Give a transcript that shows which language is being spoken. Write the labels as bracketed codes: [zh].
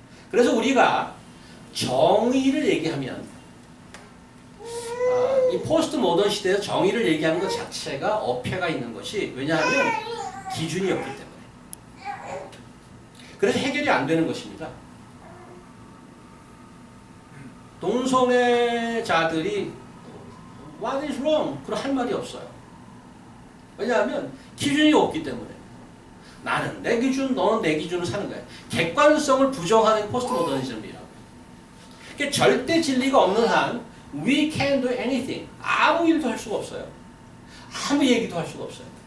[ko] 그래서 우리가 정의를 얘기하면 이 포스트 모던 시대에서 정의를 얘기하는 것 자체가 어폐가 있는 것이, 왜냐하면 기준이 없기 때문에. 그래서 해결이 안 되는 것입니다. 동성애자들이 [en] What is wrong? [ko] 그런 할 말이 없어요. 왜냐하면 기준이 없기 때문에. 나는 내 기준, 너는 내 기준으로 사는 거야. 객관성을 부정하는 포스트 모더니즘이라고. 그러니까 절대 진리가 없는 한 [en] we can do anything. [ko] 아무 일도 할 수가 없어요. 아무 얘기도 할 수가 없어요.